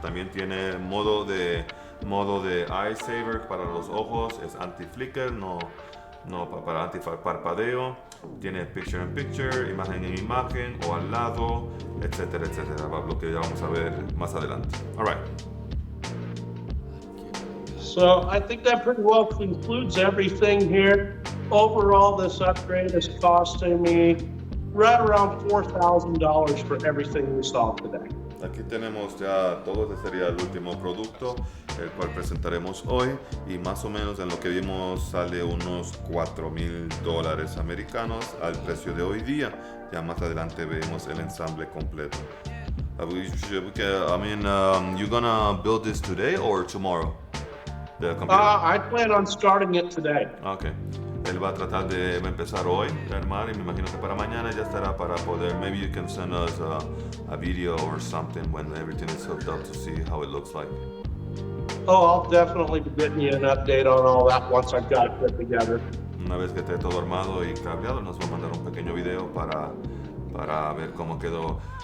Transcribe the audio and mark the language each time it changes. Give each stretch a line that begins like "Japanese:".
Spanish: También tiene modo de eye saver para los ojos, es anti-flicker, no para anti-parpadeo. Tiene picture in picture, imagen en imagen o al lado, etcétera, etcétera, lo que ya vamos a ver más adelante.
English: All right. So I think that pretty well concludes everything here. Overall, this upgrade is costing me right around $4,000 for everything we saw today.
Spanish: Aquí tenemos ya todo, este sería el último producto, el cual presentaremos hoy, y más o menos en lo que vimos sale unos $4,000 americanos al precio de hoy día. Ya más adelante vemos el ensamble completo.
English: You're gonna build this today or tomorrow? The computer? I plan on starting it today. Okay.
Spanish: Él va a tratar de empezar hoy a armar, y me imagino que para mañana ya estará para poder.
English: Maybe you can send us a video or something when everything is hooked up to see how it looks like. Oh, I'll definitely be getting you an update on all that once I've got it put together.
Spanish: Una vez que esté todo armado y cableado, nos va a mandar un pequeño video para ver cómo quedó.